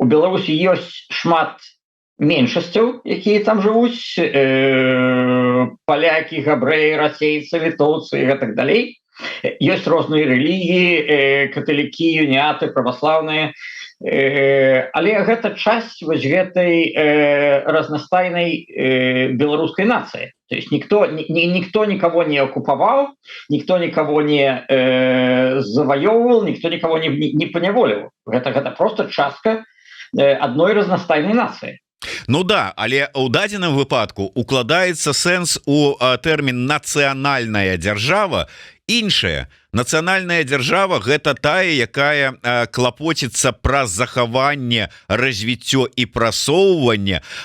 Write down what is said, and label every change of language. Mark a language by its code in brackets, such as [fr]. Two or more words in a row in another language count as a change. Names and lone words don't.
[be] Беларусі ёсць шмат меншасцяў якія там жывуць палякі габрэі расейцы літоўцы і так далей ёсць розныя рэлігіі каталікі уніяты праваслаўныя але гэта часть вось гэтай разнастайнай беларускай нацыі [ru] то есть никто никого не оккупаваў никто никого не заваёўваў никто никого не поняволіў [be] гэта просто частка адной разнастайнай нацыі Ну да але ў дадзеным выпадку укладаецца сэнс у тэрмін нацыянальная дзяржава іншая нацыянальная дзяржава гэта тая якая клапоціцца пра захаванне развіццё і прасоўванне